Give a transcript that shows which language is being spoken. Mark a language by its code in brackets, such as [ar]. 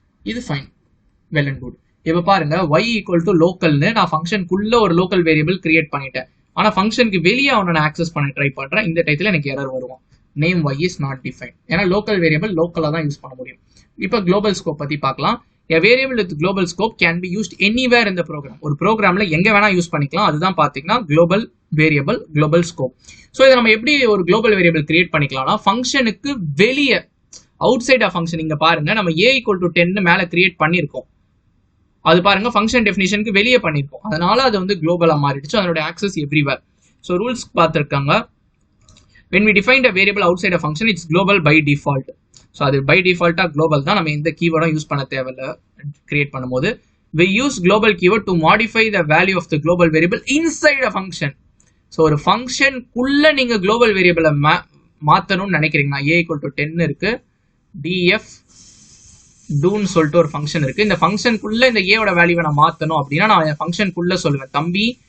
[ta] இது fine, well and good. இப்போ பாருங்க y = லோக்கல்னு நான் ஃபங்க்ஷனுக்குள்ள ஒரு லோக்கல் வேரியபிள் கிரியேட் பண்ணிட்டேன். ஆனா ஃபங்க்ஷனுக்கு வெளியே அவனை நான் ஆக்சஸ் பண்ண ட்ரை பண்றேன். இந்த டைத்துல எனக்கு எரர் வருவோம், [en] Name y is not defined. [ta] ஏன்னா லோக்கல் வேரியபிள் லோக்கலா தான் யூஸ் பண்ண முடியும். இப்போ குளோபல் ஸ்கோப் பத்தி பார்க்கலாம். [en] A variable with global scope can be used anywhere in the program. [ta] ஒரு ப்ரோக்ராம்ல எங்க வேணா யூஸ் பண்ணிக்கலாம். அதுதான் பாத்தீங்கன்னா global variable, global scope. So இதை நம்ம எப்படி ஒரு global variable கிரியேட் பண்ணிக்கலாம்னா ஃபங்க்ஷனுக்கு வெளியே அவுட் சைட் ஆஃப் ஃபங்க்ஷன். இங்க பாருங்க நம்ம a = 10 மேல கிரியேட் பண்ணிருக்கோம். அது பாருங்க ஃபங்க்ஷன் டெஃபினிஷனுக்கு வெளியே பண்ணிருக்கோம், அதனால அது வந்து குளோபலா மாறிடுச்சு. அதோட ஆக்சஸ் எவ்ரிவேர். ஸோ ரூல்ஸ் பார்த்துருக்காங்க. [en] when we defined a variable outside a function it's global by default. [ta] So அது பை டிஃபால்ட்டா குளோபல் தான், நம்ம எந்த கீவேர்டும் யூஸ் பண்ண தேவையில்லை கிரியேட் பண்ணும்போது. [en] we use global keyword to modify the value of the global variable inside a function. [ta] So ஒரு ஃபங்க்ஷனுக்குள்ள நீங்க global வேரியபிளை மாத்தணும்னு நினைக்கிறீங்கன்னா a = 10 இருக்கு, df doன்னு சொல்லிட்டு ஒரு ஃபங்க்ஷன் இருக்கு. இந்த ஃபங்க்ஷனுக்குள்ள இந்த ஏவோட வேல்யூவை நான் மாத்தணும் அப்படின்னா நான் ஃபங்க்ஷனுக்குள்ள சொல்லுவேன், தம்பி